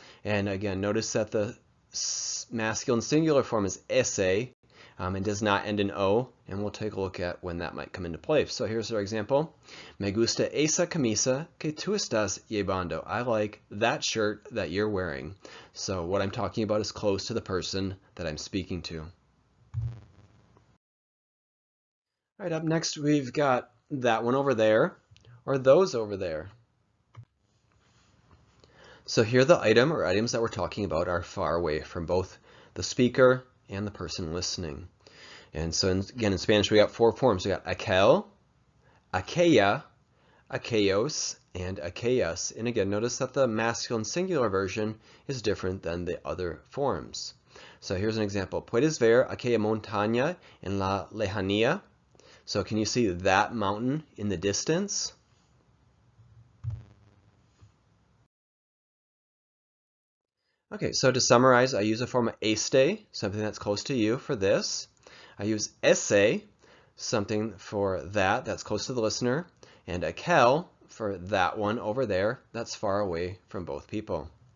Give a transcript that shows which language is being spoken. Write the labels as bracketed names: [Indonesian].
[English] And again, notice that the masculine singular form is ese, and does not end in O, and we'll take a look at when that might come into play. So here's our example. [Spanish] Me gusta esa camisa que tú estás llevando. [English] I like that shirt that you're wearing. So what I'm talking about is close to the person that I'm speaking to. All right, up next we've got that one over there, or those over there. So here the item or items that we're talking about are far away from both the speaker and the person listening. And so again, in Spanish, we got four forms. We got aquel, aquella, aquellos, and aquellas. And again, notice that the masculine singular version is different than the other forms. So here's an example. [Spanish] Puedes ver aquella montaña en la lejanía? [English] So can you see that mountain in the distance? Okay, so to summarize, I use a form of este, something that's close to you, for this. I use ese, something for that's close to the listener, and aquel for that one over there that's far away from both people.